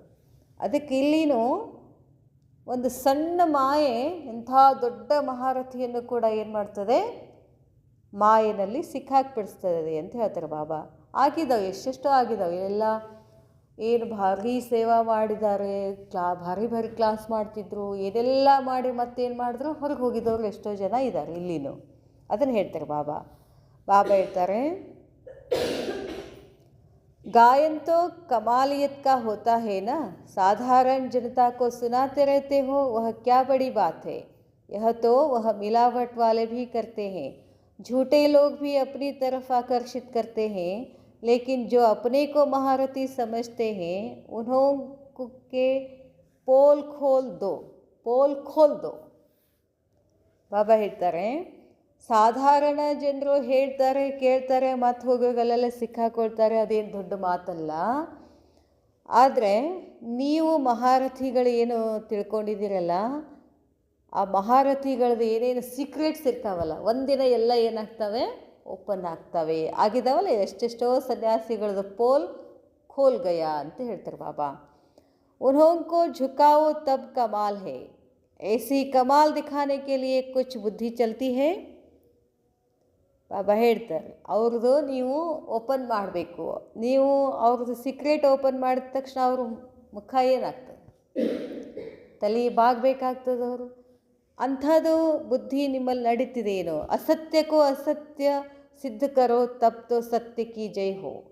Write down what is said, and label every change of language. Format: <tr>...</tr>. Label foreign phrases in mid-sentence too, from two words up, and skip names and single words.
<kn>ಅದಕ್ಕೆ ಇಲ್ಲಿನೂ ಒಂದು ಸಣ್ಣ ಮಾಯೆ ಎಂಥ ದೊಡ್ಡ ಮಹಾರಥಿಯನ್ನು ಕೂಡ ಏನು ಮಾಡ್ತದೆ, ಮಾಯೆನಲ್ಲಿ ಸಿಕ್ಕಾಕ್ಬಿಡಿಸ್ತದೆ ಅಂತ ಹೇಳ್ತಾರೆ ಬಾಬಾ. ಆಗಿದ್ದಾವೆ, ಎಷ್ಟೆಷ್ಟೋ ಆಗಿದ್ದಾವೆ. ಇವೆಲ್ಲ ಏನು ಭಾರಿ ಸೇವಾ ಮಾಡಿದ್ದಾರೆ, ಭಾರಿ ಕ್ಲಾಸ್ ಮಾಡ್ತಿದ್ರು, ಏನೆಲ್ಲ ಮಾಡಿ ಮತ್ತೇನು ಮಾಡಿದ್ರು, ಹೊರಗೆ ಹೋಗಿದ್ದವ್ರು ಎಷ್ಟೋ ಜನ ಇದ್ದಾರೆ ಇಲ್ಲಿನೂ. ಅದನ್ನು ಹೇಳ್ತಾರೆ ಬಾಬಾ. ಬಾಬಾ ಹೇಳ್ತಾರೆ,</kn> <hi>गायन तो कमालियत का होता है ना, साधारण जनता को सुनाते रहते हो, वह क्या बड़ी बात है. यह तो वह मिलावट वाले भी करते हैं, झूठे लोग भी अपनी तरफ आकर्षित करते हैं, लेकिन जो अपने को महारथी समझते हैं उन्हों के पोल खोल दो.</hi> <kn>ಬಾಬಾ ಹೇಳ್ತಾರೆ, ಸಾಧಾರಣ ಜನರು ಹೇಳ್ತಾರೆ, ಕೇಳ್ತಾರೆ, ಮತ್ತು ಹೋಗೋಗಲ್ಲೆಲ್ಲ ಸಿಕ್ಕಾಕೊಳ್ತಾರೆ, ಅದೇನು ದೊಡ್ಡ ಮಾತಲ್ಲ. ಆದರೆ ನೀವು ಮಹಾರಥಿಗಳು ಏನು ತಿಳ್ಕೊಂಡಿದ್ದೀರಲ್ಲ, ಆ ಮಹಾರಥಿಗಳದ್ದು ಏನೇನು ಸೀಕ್ರೆಟ್ಸ್ ಇರ್ತಾವಲ್ಲ, ಒಂದಿನ ಎಲ್ಲ ಏನಾಗ್ತವೆ, ಓಪನ್ ಆಗ್ತವೆ. ಆಗಿದ್ದಾವಲ್ಲ ಎಷ್ಟೆಷ್ಟೋ ಸನ್ಯಾಸಿಗಳದ್ದು</kn> <hi>पोल खोल गया</hi> <kn>ಅಂತ ಹೇಳ್ತಾರೆ ಬಾಬಾ.</kn> <hi>उन्होंको झुकाओ तब कमाल है, ऐसी कमाल दिखाने के लिए कुछ बुद्धि चलती है.</hi> <kn>ಬಾಬಾ ಹೇಳ್ತಾರೆ, ಅವ್ರದ್ದು ನೀವು ಓಪನ್ ಮಾಡಬೇಕು. ನೀವು ಅವ್ರದ್ದು ಸೀಕ್ರೆಟ್ ಓಪನ್ ಮಾಡಿದ ತಕ್ಷಣ ಅವ್ರ ಮುಖ ಏನಾಗ್ತದೆ, ತಲೆ ಬಾಗಬೇಕಾಗ್ತದೆ ಅವರು. ಅಂಥದ್ದು ಬುದ್ಧಿ ನಿಮ್ಮಲ್ಲಿ ನಡೀತಿದೇನೋ.</kn> <hi>असत्यको असत्य सिद्ध करो तब तो सत्य की जय हो.</hi>